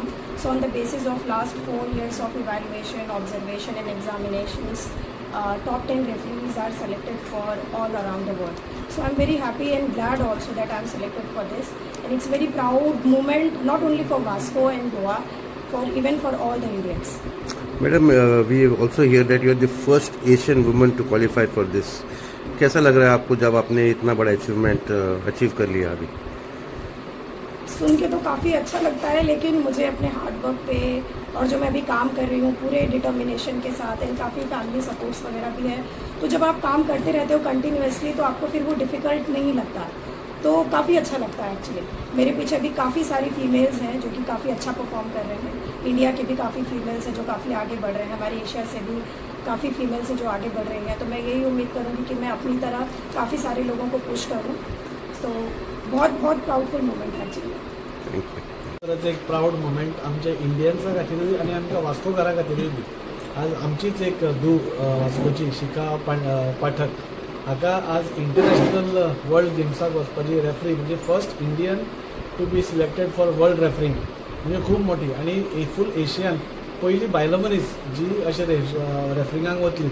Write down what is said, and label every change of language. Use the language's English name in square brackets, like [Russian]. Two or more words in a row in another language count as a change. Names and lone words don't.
[English] So on the basis of last 4 years of evaluation, observation and examinations, top 10 referees are selected for all around the world. So I'm very happy and glad also that I'm selected for this, and it's very proud moment not only for Vasco and Goa, for even for all the Indians. Madam, we also hear that you are the first Asian woman to qualify for this. [Hindi] कैसा लग रहा है आपको जब आपने इतना बड़ा [English] achievement achieve [Hindi] कर लिया? अभी सुन के तो काफ़ी अच्छा लगता है, लेकिन मुझे अपने [English] hard work [Hindi] पे और जो मैं अभी काम कर रही हूँ पूरे डिटर्मिनेशन के साथ, एंड काफ़ी [English] family supports [Hindi] वगैरह भी है, तो जब आप काम करते रहते हो कंटिन्यूसली तो आपको फिर वो डिफ़िकल्ट नहीं लगता, तो काफ़ी अच्छा लगता है एक्चुअली। मेरे पीछे भी काफ़ी सारी फीमेल्स हैं जो कि काफ़ी अच्छा परफॉर्म कर रहे हैं। इंडिया के भी काफ़ी फीमेल्स हैं जो काफ़ी आगे बढ़ रहे हैं, हमारे एशिया से भी काफ़ी फीमेल्स हैं जो आगे बढ़ रही हैं। तो मैं यही उम्मीद करूँगी कि मैं अपनी तरह काफ़ी सारे लोगों को पुश करूँ। तो बहुत बहुत [English] proudful moment [Hindi] है एक्चुअली। [Konkani] खरंच एक [English] proud moment [Konkani] आमच्या इंडियन्सा खातीरूय आनी आमकां वास्कोकारा खातीरूय बी। आज आमचीच एक धू वास्कोची शिखा पाठक हाका आज [English] international world [Konkani] गेम्साक वचपाची रेफरी, म्हणजे [English] first Indian to be selected for world refereeing, [Konkani] म्हणजे खूब मोठी आनी फूल एशियन पयली बायलो मनीस जी अशें रेफरिंगाक वतली।